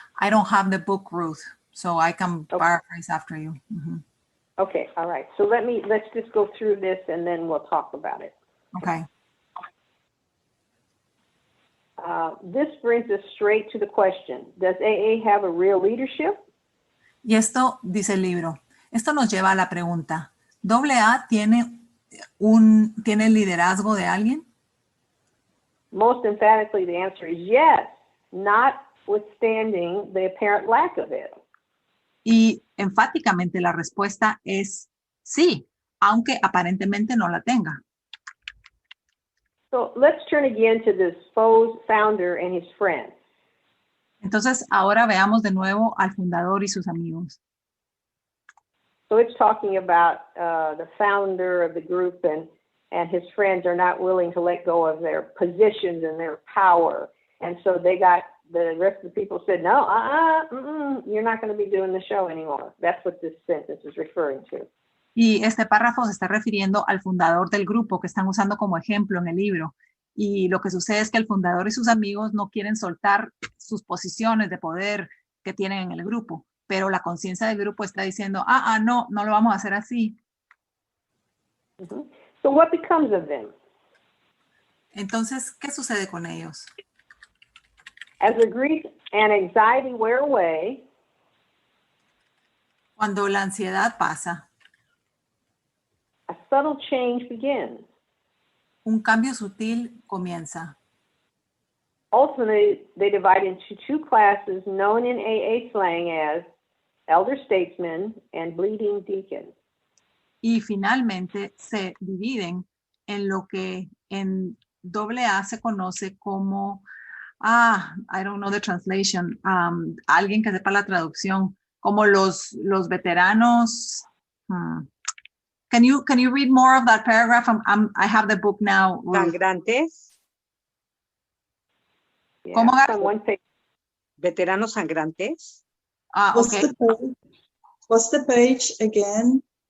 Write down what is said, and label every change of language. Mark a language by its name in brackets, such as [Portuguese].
[English] I don't have the book, Ruth, so I can paraphrase after you. Mm-hmm. Okay, all right. So let's just go through this and then we'll talk about it. Okay. This brings us straight to the question, does AA have a real leadership? [Spanish] Y esto, dice el libro, esto nos lleva a la pregunta, ¿AA tiene el liderazgo de alguien? [English] Most emphatically, the answer is yes, notwithstanding the apparent lack of it. [Spanish] Y enfáticamente la respuesta es sí, aunque aparentemente no la tenga. [English] So let's turn again to this founder and his friends. [Spanish] Entonces, ahora veamos de nuevo al fundador y sus amigos. [English] So it's talking about the founder of the group and his friends are not willing to let go of their positions and their power. And so the rest of the people said, no, you're not going to be doing the show anymore. That's what this sentence is referring to. [Spanish] Y este párrafo se está refiriendo al fundador del grupo que están usando como ejemplo en el libro. Y lo que sucede es que el fundador y sus amigos no quieren soltar sus posiciones de poder que tienen en el grupo. Pero la conciencia del grupo está diciendo, no lo vamos a hacer así. [English] Mm-hmm. So what becomes of them? [Spanish] Entonces, ¿qué sucede con ellos? [English] As the grief and anxiety wear away, [Spanish] cuando la ansiedad pasa, [English] a subtle change begins. [Spanish] Un cambio sutil comienza. [English] Ultimately, they divide into two classes known in AA slang as elder statesmen and bleeding deacons. [Spanish] y finalmente se dividen en lo que en AA se conoce como, [English] I don't know the translation, [Spanish] alguien que sepa la traducción, como los veteranos. [English] Can you read more of that paragraph? I have the book now. Ruth. [Spanish] Sangrantes, ¿Cómo [English] Yeah, [Spanish] va? [English] on one page. [Spanish] veteranos sangrantes. [English] What's Okay. what's the page again?